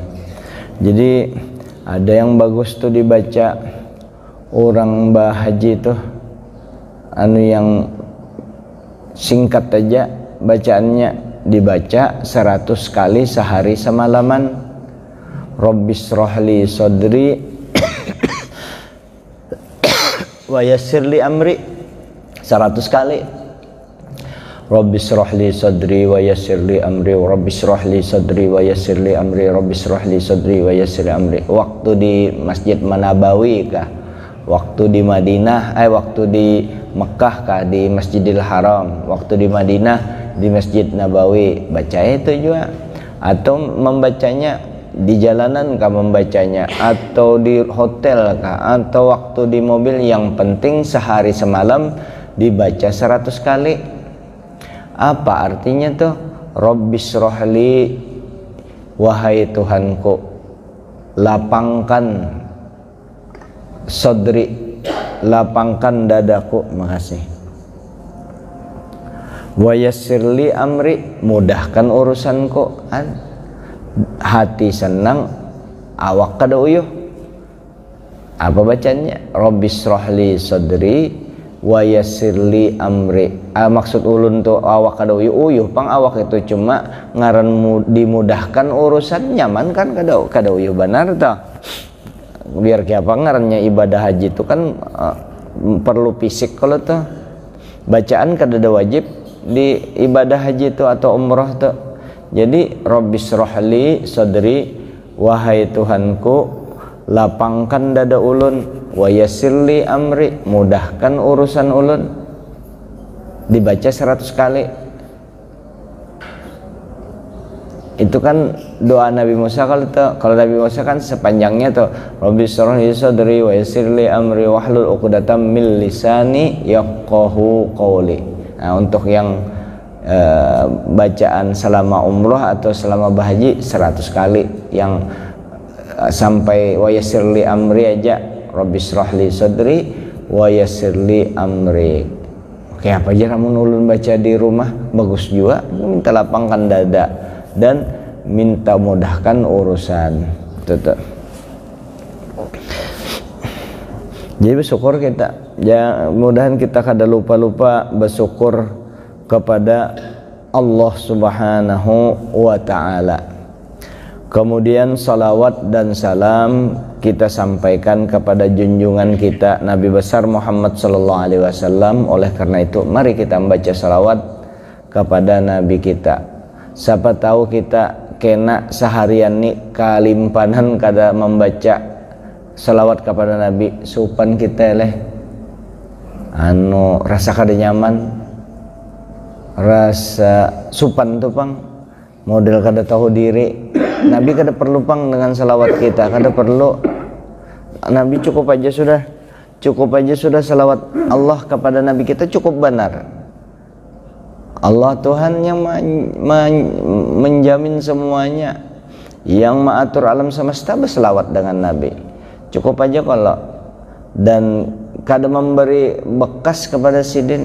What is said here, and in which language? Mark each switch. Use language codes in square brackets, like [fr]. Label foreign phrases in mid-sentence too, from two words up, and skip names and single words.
[id] Jadi ada yang bagus tuh dibaca orang haji tuh yang singkat aja bacaannya, dibaca 100 kali sehari semalaman. [ar] رب اشرح لي صدري ويسر لي أمري 100 kali. رب اشرح لي صدري ويسر لي أمري، رب اشرح لي صدري ويسر لي أمري، رب اشرح لي صدري ويسر لي أمري. [id] Waktu di Masjid Nabawi kah? Waktu di Madinah, waktu di Mekah kah? Di Masjidil Haram. Waktu di Madinah di Masjid Nabawi, baca itu juga. Atau membacanya di jalanan kah membacanya, atau di hotel kah, atau waktu di mobil. Yang penting sehari semalam dibaca 100 kali. Apa artinya tuh? Rabbishrahli, wahai Tuhanku, lapangkan sadri, lapangkan dadaku, makasih. [ar] ويسر لي أمري, [id] mudahkan urusanku. [bjn] Hati senang, awak kada uyuh. [id] Apa bacanya? [ar] رب اشرح لي صدري ويسر لي أمري. [bjn] Maksud ulun tuh awak kada uyuh pang awak itu cuma ngaran dimudahkan urusan, nyaman kan kada uyuh benar tah. [id] Biar apa ngarannya ibadah haji itu kan perlu fisik. [bjn] Kalau tuh bacaan kada ada wajib di ibadah haji itu atau umrah tuh. [id] Jadi [ar] رب اشرح لي صدري, [id] wahai Tuhanku, lapangkan dada ulun, [ar] ويسر لي أمري, [id] mudahkan urusan ulun. Dibaca 100 kali. Itu kan doa Nabi Musa. Kalau Nabi Musa kan sepanjangnya tuh [ar] رب اشرح لي صدري ويسر لي أمري واحلل عقدة من لساني يفقهوا قولي. [id] Nah, untuk yang bacaan selama umrah atau selama berhaji 100 kali. Yang sampai [ar] ويسر لي أمري [id] aja, [ar] رب اشرح لي صدري ويسر لي أمري. [bjn] Oke, apa aja kamu ulun baca di rumah bagus juga. [id] Minta lapangkan dada dan minta mudahkan urusan. Tuh. Jadi bersyukur kita, ya mudahan kita kada lupa bersyukur kepada Allah [ar] سبحانه وتعالى. [id] Kemudian salawat dan salam kita sampaikan kepada junjungan kita Nabi besar Muhammad [ar] صلى الله عليه وسلم. [id] Oleh karena itu mari kita membaca salawat kepada Nabi kita. [bjn] Siapa tahu kita kena seharian nih kalimpanan kada membaca salawat kepada Nabi, supan kita rasa kada nyaman, rasa supan tuh pang model kada tahu diri. Nabi kada perlu pang dengan salawat kita, kada perlu. [id] Nabi cukup aja sudah salawat Allah kepada Nabi kita cukup benar. Allah Tuhan yang menjamin semuanya, yang mengatur alam semesta, berselawat dengan Nabi cukup aja kalau. [bjn] Dan kada memberi bekas kepada sidin.